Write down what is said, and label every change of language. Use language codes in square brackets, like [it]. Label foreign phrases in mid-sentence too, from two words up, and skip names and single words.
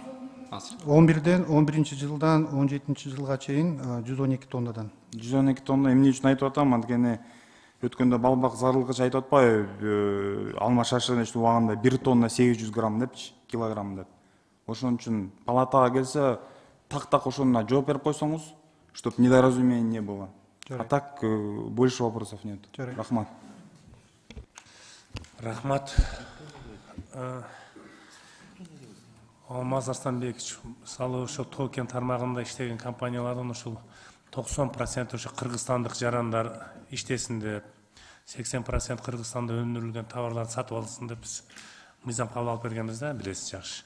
[ky] 11 жылдан 17 жылга чейин 112 тоннадан. 112 тонна эмне үчүн айтып атам? Анткени өткөндө балбак зарылгыч айтып атпайбы, алма шашырын убагында 1 тонна 800 грамм депчи, килограмм деп. Ошон үчүн палатага келсе, так ошону жооп берип койсоңуз, [ru] чтоб недоразумение не было. А так больше вопросов нет. [ky] Рахмат. Рахмат. Алмаз Арстанбекович, мисалы ошо токен тармагында иштеген компаниялардын ушул 90% ошо кыргызстандык жарандар иштесин деп, 80% Кыргызстанда өндүрүлгөн товарларды сатып алсын деп биз мыйзам кабыл алып бергенбиз да, билесиз жакшы.